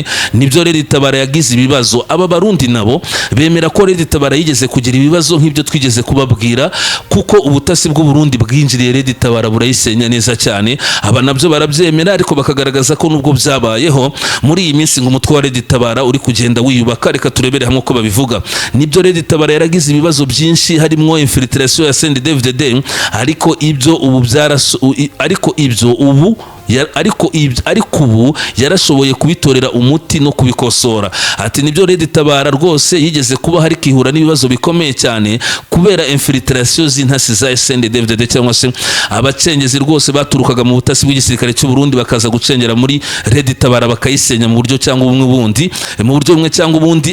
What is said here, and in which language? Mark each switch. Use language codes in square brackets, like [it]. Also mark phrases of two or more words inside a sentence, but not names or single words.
[rw] Nibyo Red-Tabara yagize ibibazo, aba barundi nabo bemera ko Red-Tabara yigeze kugira ibibazo nk'ibyo twigeze kubabwira, kuko ubutasi bw'u Burundi bwinjiriye Red-Tabara burayisenya neza cyane. Aba nabyo barabyemera, ariko bakagaragaza ko nubwo byabayeho muri iyi minsi ngo umutwe wa Red-Tabara uri kugenda wiyubaka. Reka turebere hamwe uko babivuga. Nibyo Red-Tabara yaragize ibibazo byinshi, harimo infiltration ya CNDD-FDD, ariko ibyo ubu ariko ubu yarashoboye kubitorera umuti no kubikosora. Ati nibyo Red-Tabara rwose yigeze kuba hari kihura n'ibibazo bikomeye cyane kubera infiltration z'intasi za CNDD-FDD cyangwa se abacengezi rwose baturukaga mu butasi bw'igisirikare cy'u Burundi bakaza gucengera muri Red-Tabara bakayisenya mu buryo bumwe cyangwa ubundi.